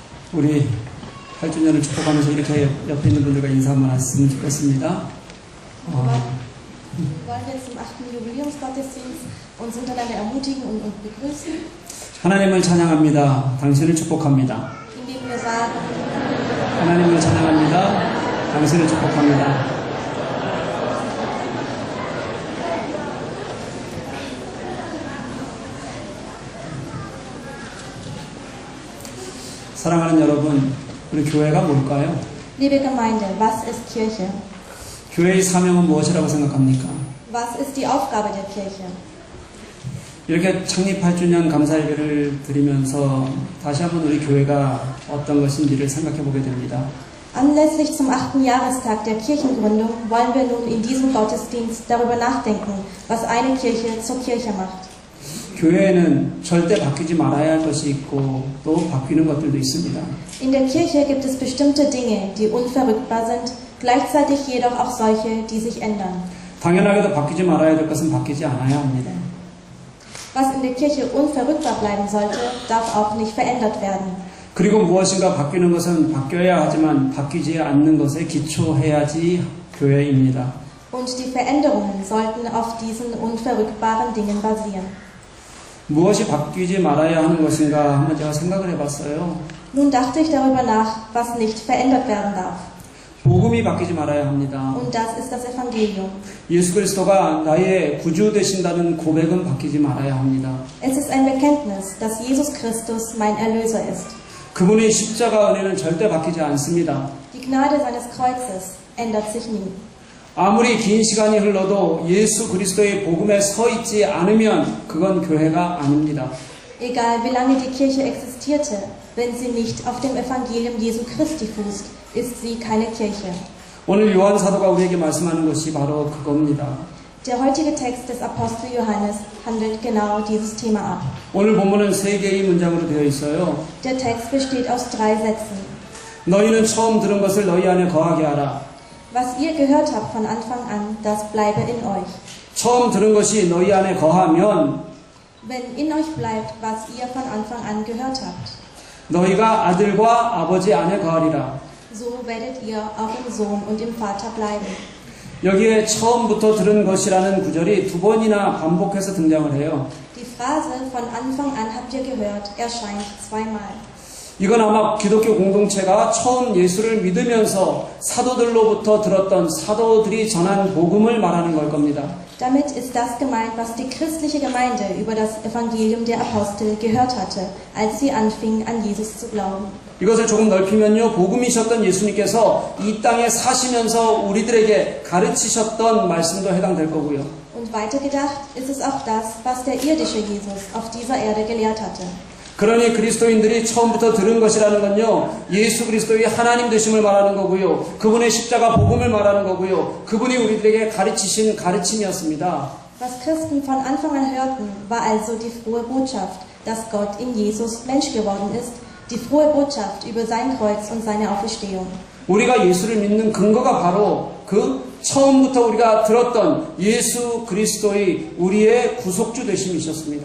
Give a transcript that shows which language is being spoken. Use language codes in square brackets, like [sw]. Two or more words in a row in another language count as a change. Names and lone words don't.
[ko] 우리 8주년을 축복하면서 이렇게 옆에 있는 분들과 인사 한번 하셨으면 좋겠습니다. [de] Wollen wir zum 8. Jubiläumsgottesdienst uns untereinander ermutigen und begrüßen, [ko] 하나님을 찬양합니다. 당신을 축복합니다. [de] indem wir sagen, [ko] 하나님을 찬양합니다. 당신을 축복합니다. 사랑하는 여러분, 우리 교회가 뭘까요? [de] liebe Gemeinde, was ist Kirche? [ko] 교회의 사명은 무엇이라고 생각합니까? [de] Was ist die Aufgabe der Kirche? [ko] 이렇게 창립 8주년 감사 예배를 드리면서 다시 한번 우리 교회가 어떤 것인지를 생각해 보게 됩니다. [de] Anlässlich zum 8. Jahrestag der Kirchengründung wollen wir nun in diesem Gottesdienst darüber nachdenken, was eine Kirche zur Kirche macht. [ko] 교회에는 절대 바뀌지 말아야 할 것이 있고 또 바뀌는 것들도 있습니다. [de] In der Kirche gibt es bestimmte Dinge, die unverrückbar sind, gleichzeitig jedoch auch solche, die sich ändern. [ko] 당연하게도 바뀌지 말아야 될 것은 바뀌지 않아야 합니다. [de] Was in der Kirche unverrückbar bleiben sollte, darf auch nicht verändert werden. [ko] 그리고 무엇인가 바뀌는 것은 바뀌어야 하지만 바뀌지 않는 것에 기초해야지 교회입니다. [de] Und die Veränderungen sollten auf diesen unverrückbaren Dingen basieren. [ko] 무엇이 바뀌지 말아야 하는 것인가 한번 제가 생각을 해봤어요. [de] Nun dachte ich darüber nach, was nicht verändert werden darf. [ko] 복음이 바뀌지 말아야 합니다. [de] Und das ist das Evangelium. [ko] 예수 그리스도가 나의 구주 되신다는 고백은 바뀌지 말아야 합니다. [de] Es ist ein Bekenntnis, dass Jesus Christus mein Erlöser ist. [ko] 그분의 십자가 은혜는 절대 바뀌지 않습니다. [de] Die Gnade seines Kreuzes ändert sich nie. [ko] 아무리 긴 시간이 흘러도 예수 그리스도의 복음에 서 있지 않으면 그건 교회가 아닙니다. [de] Egal wie lange die Kirche existierte, wenn sie nicht auf dem Evangelium Jesu Christi fußt, ist sie keine Kirche. [ko] 오늘 요한 사도가 우리에게 말씀하는 것이 바로 그겁니다. [de] Der heutige Text des Apostel Johannes handelt genau dieses Thema ab. [ko] 오늘 본문은 세 개의 문장으로 되어 있어요. [de] Der Text besteht aus 3 Sätzen. [ko] 너희는 처음 들은 것을 너희 안에 거하게 하라. [de] Was ihr gehört habt von Anfang an, das bleibe in euch. [ko] 처음 들은 것이 너희 안에 거하면 [de] Wenn in euch bleibt, was ihr von Anfang an gehört habt, [ko] 너희가 아들과 아버지 안에 거하리라. [de] so werdet ihr auch im Sohn und im Vater bleiben. [ko] 여기에 처음부터 들은 것이라는 구절이 2번이나 반복해서 등장을 해요. [de] Die Phrase von Anfang an habt ihr gehört erscheint 2-mal. [ko] 이건 아마 기독교 공동체가 처음 예수를 믿으면서 사도들로부터 들었던 사도들이 전한 복음을 말하는 걸 겁니다. [de] Damit ist das gemeint, was die christliche Gemeinde über das Evangelium der Apostel gehört hatte, als sie anfingen, an Jesus zu glauben. [ko] 이것을 조금 넓히면요, 복음이셨던 예수님께서 이 땅에 사시면서 우리들에게 가르치셨던 말씀도 해당될 거고요. [de] Und weitergedacht ist es auch das, was der irdische Jesus auf dieser Erde gelehrt hatte. [ko] 그러니 그리스도인들이 처음부터 들은 것이라는 건요, 예수 그리스도의 하나님 되심을 말하는 거고요, 그분의 십자가 복음을 말하는 거고요, 그분이 우리들에게 가르치신 가르침이었습니다. [de] Was Christen von Anfang an hörten, war also die frohe Botschaft, dass Gott in Jesus Mensch geworden ist, die frohe Botschaft über sein Kreuz und seine Auferstehung. [ko] 우리가 예수를 믿는 근거가 바로 그 처음부터 우리가 들었던 예수 그리스도의 우리의 구속주 되심이셨습니다.